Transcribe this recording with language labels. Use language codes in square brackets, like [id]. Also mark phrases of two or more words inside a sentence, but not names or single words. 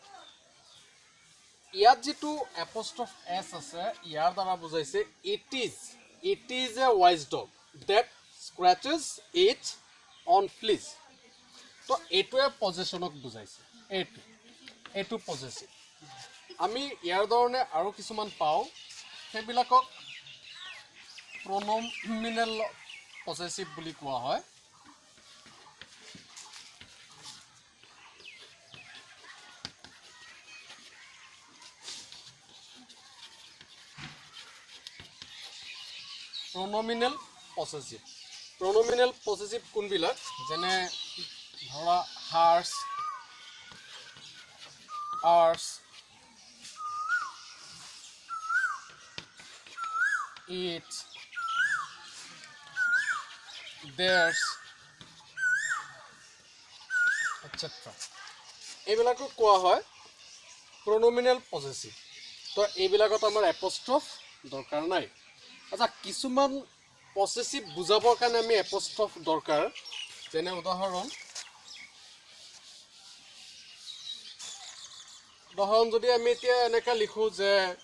[as] ইয়াত যেটো [en] apostrophe s [as] আছে ইয়াৰ দ্বাৰা বুজাইছে [en] it is a wise dog that scratches its own fleas. [as] তো এটোৱে পজিশনক বুজাইছে এটো পজিটিভ আমি ইয়াৰ ধৰণে আৰু কিছুমান পাও সেইবিলাকক [en] pronominal possessive [as] বুলি কোৱা হয় [en] pronominal possessive [as] কোনবিলাক যেনে ধৰা hers [en] ours its theirs etc [as] এইবিলাকক কোৱা হয় [en] pronominal possessive [as] তো এইবিলাকত আমাৰ apostrophe দৰকাৰ নাই আচ্ছা কিছুমান পসেসিভ বুজাবৰ কাৰণে আমি এপোস্ট্ৰফ দৰকাৰ যেনে উদাহৰণ যদি আমি এতিয়া এনেকা লিখো যে